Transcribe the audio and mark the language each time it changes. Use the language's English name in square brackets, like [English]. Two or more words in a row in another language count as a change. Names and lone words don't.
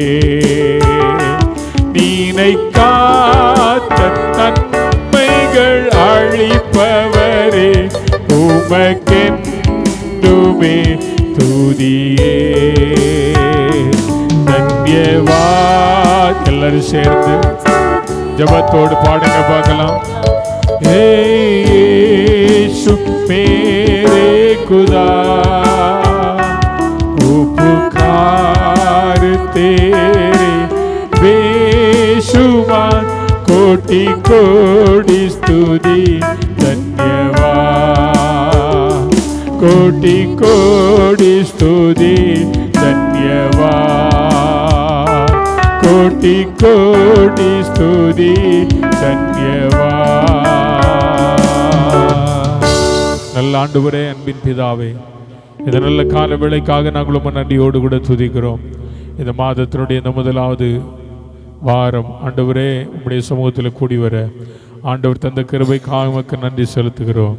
[Tamil] நினைக்காத நன்மைகள் அழிப்பவரே, உமக்கென்றுமே துதியே. [Hindi] தன்யவாத். [Tamil] எல்லாரும் சேர்ந்து ஜபத்தோடு பாடுங்க பார்க்கலாம். [Hindi] हे यीशु मेरे खुदा, उपकार तेरे बेशुमार, कोटि कोटि स्तुति धन्यवाद। कोटि कोटि स्तुति धन्यवाद। कोटि कोटि स्तुति धन्यवाद। [Tamil] நல்ல ஆண்டவரே, அன்பின் பிதாவே, இந்த நல்ல கால வேளைக்காக நாங்கள் உம்மை நன்றியோடு கூட துதிக்கிறோம். இந்த மாதத்தினுடைய இந்த முதலாவது வாரம் ஆண்டவரே உம்முடைய சமூகத்தில் கூடி வர ஆண்டவர் தந்த கிருபைக்காக உமக்கு நன்றி செலுத்துகிறோம்.